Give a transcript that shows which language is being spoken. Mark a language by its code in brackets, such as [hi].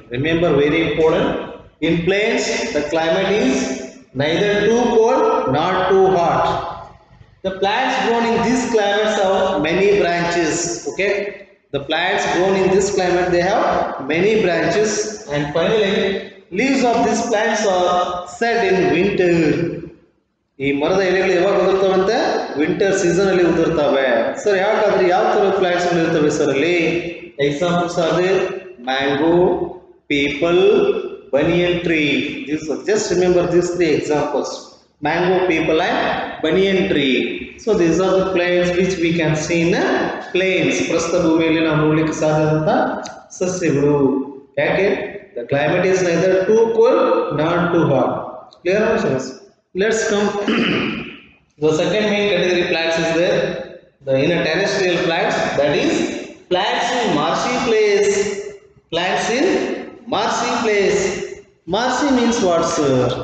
[en] Remember, very important. In plains the climate is neither too cold nor too hot. The plants grown in these climates have many branches. Okay. The plants grown in this climate they have many branches, and finally leaves of these plants are set in winter. [kn] ಈ ಮರದ ಎಲೆಗಳು ಯಾವಾಗ ಉದುರ್ತವಂತೆ winter season ಅಲ್ಲಿ ಉದುರ್ತವೆ. Sir ಯಾಕಾದ್ರೆ ಯಾವ ತರ plants ಇರ್ತವೆ sir ಅಲ್ಲಿ? [en] Examples are mango, peepal, banyan tree. Just remember these three examples: mango, peepal and banyan tree. So these are the plants which we can see in plains. [kn] ಪ್ರಸ್ಥ ಭೂಮಿಯಲ್ಲಿ ನಾವು ನೋಡಲಿಕ್ಕೆ ಸಾಧ್ಯವಾದಂತ ಸಸ್ಯಗಳು. ಯಾಕೆ? [en] The climate is neither too cold nor too hot. Clear answers? Let's come. The second main category plants is there. The inner terrestrial plants, that is plants in marshy place. Plants in marshy place. Marshy means what, sir?